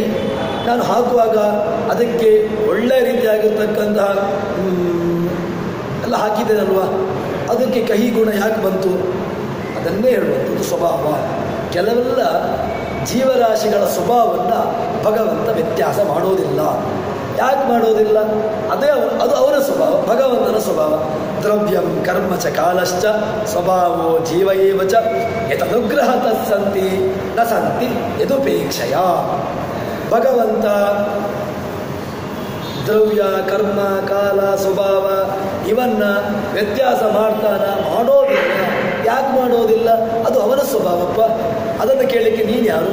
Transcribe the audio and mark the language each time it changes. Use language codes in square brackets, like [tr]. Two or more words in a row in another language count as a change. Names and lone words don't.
[kn] ನಾನು ಹಾಕುವಾಗ ಅದಕ್ಕೆ ಒಳ್ಳೆಯ ರೀತಿಯಾಗಿರ್ತಕ್ಕಂತಹ ಎಲ್ಲ ಹಾಕಿದ್ದೇನಲ್ವ, ಅದಕ್ಕೆ ಕಹಿ ಗುಣ ಯಾಕೆ ಬಂತು? ಅದನ್ನೇ ಹೇಳುವಂಥದ್ದು ಸ್ವಭಾವ. ಕೆಲವೆಲ್ಲ ಜೀವರಾಶಿಗಳ ಸ್ವಭಾವವನ್ನು ಭಗವಂತ ವ್ಯತ್ಯಾಸ ಮಾಡೋದಿಲ್ಲ. ಯಾಕೆ ಮಾಡೋದಿಲ್ಲ? ಅದು ಅವರ ಸ್ವಭಾವ, ಭಗವಂತನ ಸ್ವಭಾವ. [sa] ದ್ರವ್ಯಂ ಕರ್ಮ ಚ ಕಾಲಶ್ಚ ಸ್ವಭಾವೋ ಜೀವ ಏವ ಚ ಯತನುಗ್ರಹ ತತ್ಸಂತಿ ನ ಸಂತಿ ಯದುಪೇಕ್ಷಯ. [kn] ಭಗವಂತ ದ್ರವ್ಯ ಕರ್ಮ ಕಾಲ ಸ್ವಭಾವ ಇವನ್ನ ವ್ಯತ್ಯಾಸ ಮಾಡೋದಿಲ್ಲ. ಯಾಕೆ ಮಾಡೋದಿಲ್ಲ? ಅದು ಅವನ ಸ್ವಭಾವಪ್ಪ. ಅದನ್ನು ಕೇಳಲಿಕ್ಕೆ ನೀನು ಯಾರು?